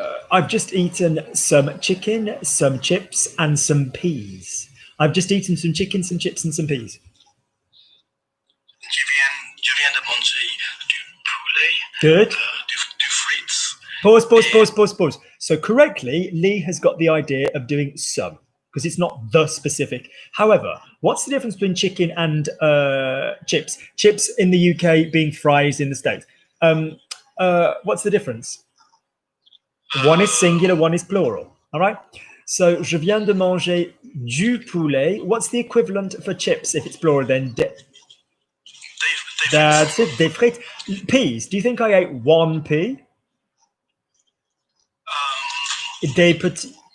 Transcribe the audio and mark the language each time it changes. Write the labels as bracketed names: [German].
[English] I've just eaten some chicken, some chips, and some peas. I've just eaten some chicken, some chips, and some peas. [French] Je viens de manger du poulet. [English] Good. [French] Du frites. [English] Pause. So correctly, Lee has got the idea of doing some because it's not the specific. However, what's the difference between chicken and chips? Chips in the UK being fries in the States. What's the difference? One is singular, one is plural. All right. [French] So, je viens de manger du poulet. [English] What's the equivalent for chips if it's plural? Then that's it. [French] Des frites. [English] Peas. Do you think I ate one pea? [French] Des petits.